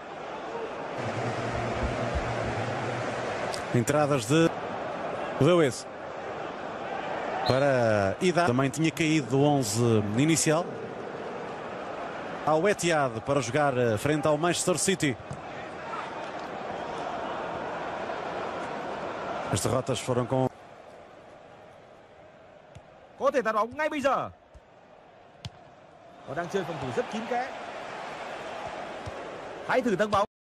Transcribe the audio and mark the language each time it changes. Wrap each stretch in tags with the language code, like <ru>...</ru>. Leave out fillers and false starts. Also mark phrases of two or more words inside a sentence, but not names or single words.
<pt>Entradas de Lewis. Para Ida. Também tinha caído do 11 inicial. ao Etihad para jogar frente ao Manchester City. As derrotas foram com...</pt> <vi>Có thể tạt bóng ngay bây giờ. Họ đang chơi phòng thủ rất kín kẽ. Hãy thử thắng bóng.</vi>